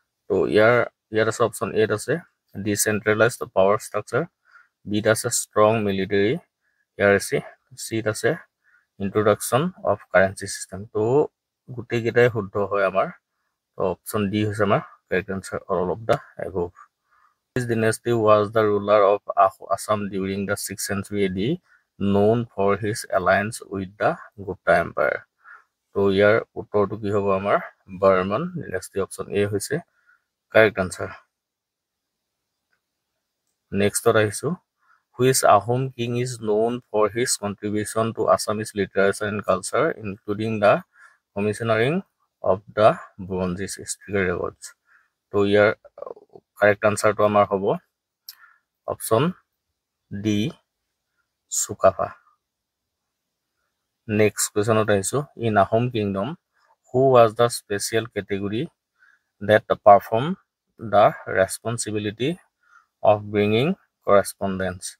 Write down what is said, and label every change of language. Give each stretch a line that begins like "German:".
Assamese: তো ইয়াত আছে অপশ্যন এত আছে ডিচেন্ট্ৰেলাইজড পাৱাৰ ষ্ট্ৰাকচাৰ, বিত আছে ষ্ট্ৰং মিলিটাৰী হিয়াৰাৰ্চি, চিত আছে ইন্ট্ৰডাকশ্যন অফ কাৰেঞ্চি চিষ্টেম। তো গোটেইকেইটাই শুদ্ধ হয় আমাৰ। তো অপশ্যন ডি হৈছে আমাৰ correct answer,
English: All of the above. Which dynasty was the ruler of Assam during the 6th century AD known for his alliance with the Gupta Empire?
Assamese: তো ইয়াৰ উত্তৰটো কি হ'ব আমাৰ? বৰ্মন ডিনেষ্টি। অপশ্যন এ হৈছে কাৰেক্ট আনচাৰ। নেক্সটত আহিছোঁ,
English: which Ahom king is known for his contribution to Assamese literature and culture, including the commissioning of the Burundi's historical records?
Assamese: তো ইয়াৰ correct আনচাৰটো আমাৰ হ'ব অপশ্যন ডি, চুকাফা। নেক্সট কুৱেশ্যনত আহিছোঁ,
English: In Ahom kingdom who was the special category that perform the responsibility of bringing correspondence?